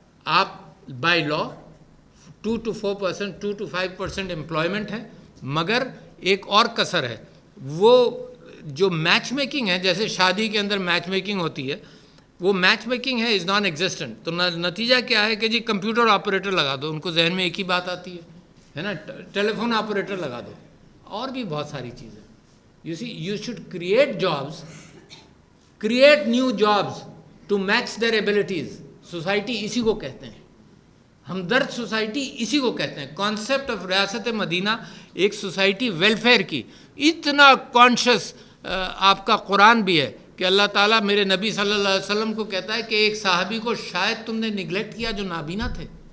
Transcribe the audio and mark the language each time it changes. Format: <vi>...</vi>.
<ur>آپ by law 2 to 4%، 2 to 5% employment ہے، مگر ایک اور کسر ہے، وہ جو میچ میکنگ ہے، جیسے شادی کے اندر میچ میکنگ ہوتی ہے، وہ میچ میکنگ ہے</ur> <en>Is non existent.</en> <ur>تو نتیجہ کیا ہے کہ جی کمپیوٹر آپریٹر لگا دو، ان کو ذہن میں ایک ہی بات آتی ہے نا، ٹیلی فون آپریٹر لگا دو، اور بھی بہت ساری چیزیں.</ur> <en>You see, you should create jobs, create new jobs to match their abilities.</en> <ur>Society اسی کو کہتے ہیں، ہمدرد سوسائٹی اسی کو کہتے ہیں.</ur> <en>concept of</en> <ur>ریاست مدینہ ایک سوسائٹی ویلفیئر کی. اتنا کانشیس آپ کا قرآن بھی ہے کہ اللہ تعالیٰ میرے نبی صلی اللہ علیہ وسلم کو کہتا ہے کہ ایک صحابی کو شاید تم نے نگلیکٹ کیا جو نابینا تھے.</ur>